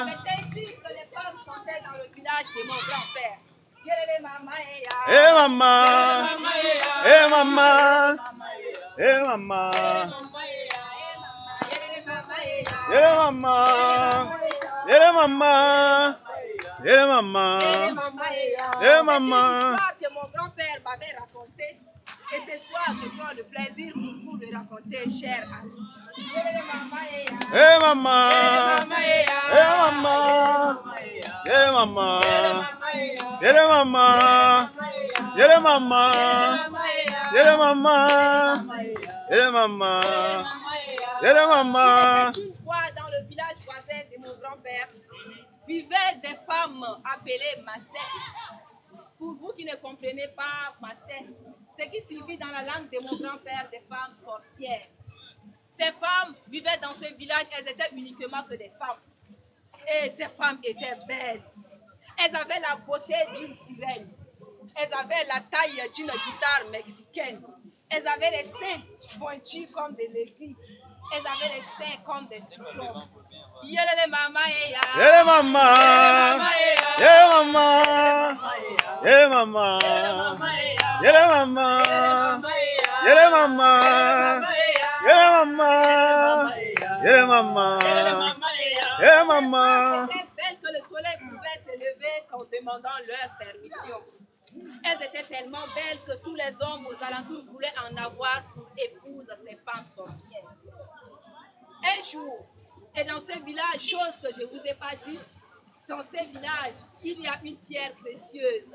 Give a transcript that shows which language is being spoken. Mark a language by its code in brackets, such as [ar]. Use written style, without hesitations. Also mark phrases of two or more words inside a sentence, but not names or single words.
[fr] C'était ici que les femmes chantaient dans le village de mon grand-père. Hey mama, hey mama, hey mama, yele mama. Yele mama, yele mama, yele mama. C'est l'histoire que mon grand-père m'avait racontée. Et ce soir, je prends le plaisir pour vous le raconter, cher ami. Hey mama, hey mama, yele mama, yele mama, yele mama, yele mama, yele mama, yele mama. Une fois dans le village voisin de mon grand-père, vivaient des femmes appelées Massé. Pour vous qui ne comprenez pas Massé, ce qui signifie dans la langue de mon grand-père des femmes sorcières. Ces femmes vivaient dans ce village, elles étaient uniquement que des femmes. Et ces femmes étaient belles. Elles avaient la beauté d'une sirène. Elles avaient la taille d'une guitare mexicaine. Elles avaient les seins pointus comme des aiguilles. Elles avaient les seins comme des citrons. Yelele mama ya. Yele mama. Yele mama. Yele mama. Yele mama. Yele mama. Yele mama. Yele mama. Yele mama. Elles étaient belles que le soleil pouvait se lever en demandant leur permission. Elles étaient tellement belles que tous les hommes aux alentours voulaient en avoir pour épouse ces femmes sorcières. Un jour, et dans ce village, chose que je ne vous ai pas dit, dans ce village, il y a une pierre précieuse.